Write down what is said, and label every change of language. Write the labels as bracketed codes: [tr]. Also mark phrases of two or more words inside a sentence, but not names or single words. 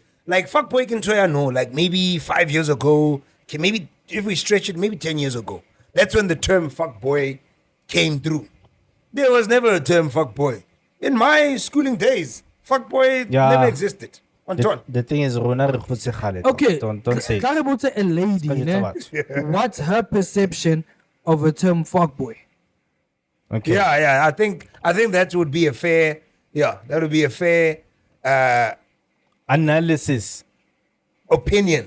[en] Like fuck boy can try know. Like maybe 5 years ago, okay, maybe if we stretch it, maybe 10 years ago. That's when the term fuck boy came through. There was never a term fuck boy. In my schooling days, fuck boy Yeah. never existed. The thing is, [st] Rona re khotse kgale, [en] dog. Okay. Don't say it. Tell about a lady, Tell ne? it What's her perception of a term fuckboy? Okay. Yeah. I think that would be a fair. Yeah, that would be a fair Analysis. opinion.